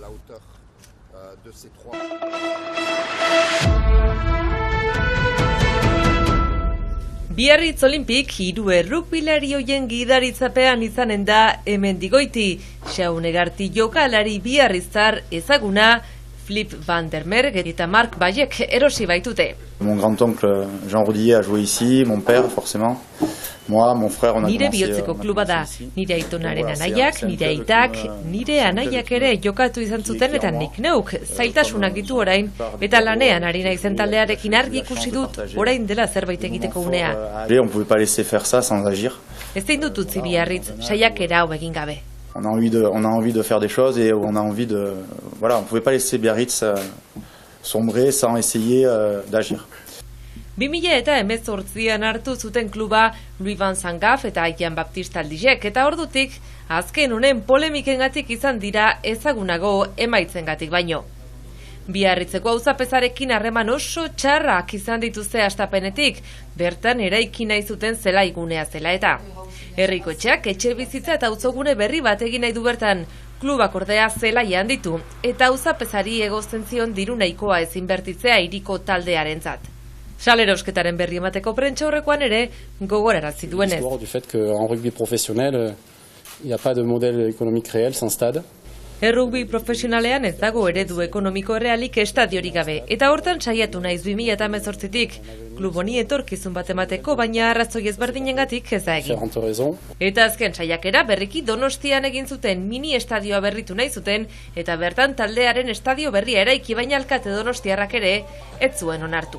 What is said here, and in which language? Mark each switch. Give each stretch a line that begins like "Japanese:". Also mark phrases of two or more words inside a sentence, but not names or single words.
Basque: Biarritz Olimpik 3 errukbilari hoien gidaritzapean izanen da hemendik Xaunegarti jokalari biarritzar ezaguna Flip van der Merg eta Marc Bayek erosi baitute.
French: Mon grand-oncle Jean Rodillet a joué ici, mon père forcément. Moi, mon frère, on a
Basque: nire bihotzeko kluba da, nire aitonaren anaiak, nire aitak, nire anaiak ere jokatu izan zuten eta nik neuk zailtasunak ditu orain, eta lanean ari naizen taldearekin argi ikusi dut orain dela zerbait egiteko unea.
French: On pouvait pas laisser faire ça sans agir.
Basque: Ezin dut utzi Biarritz saiakera hau egin gabe.
French: On a envie de faire des choses et on a envie de voilà, on pouvait pas laisser Biarritz sombrer sans essayer d'agir.
Basque: 2018an hartu zuten kluba Louis van Zangaf eta Jean Baptiste Aldizek eta ordutik azken honen polemikengatik izan dira ezagunago emaitzengatik baino. Biarritzeko auzapezarekin harreman oso txarrak izan dituzte hastapenetik, bertan eraiki nahi zuten zelaigunea zela eta. Herriko etxeak etxe bizitza eta auzogune berri bat egin nahi du bertan, klubak ordea zelaian ditu eta auzapezari egozten zion diru nahikoa ezin bertitzea hiriko taldearentzat. Salerosketaren berri emateko prentsa horrekoan ere gogorarazi duenez.
French: L'histoire du fait qu'en rugby professionnel, il n'y a pas de modèle économique réel sans stade.
Basque: Errugbi profesionalean ez dago eredu ekonomiko errealik estadiorik gabe, eta hortan saiatu naiz 2018tik klub honi etorkizun bat emateko, baina arrazoi ezberdinengatik ez da egin. Eta azken saiakera berriki Donostian egin zuten mini estadioa berritu nahi zuten, eta bertan taldearen estadio berria eraiki baina alkate donostiarrak ere ez zuen onartu.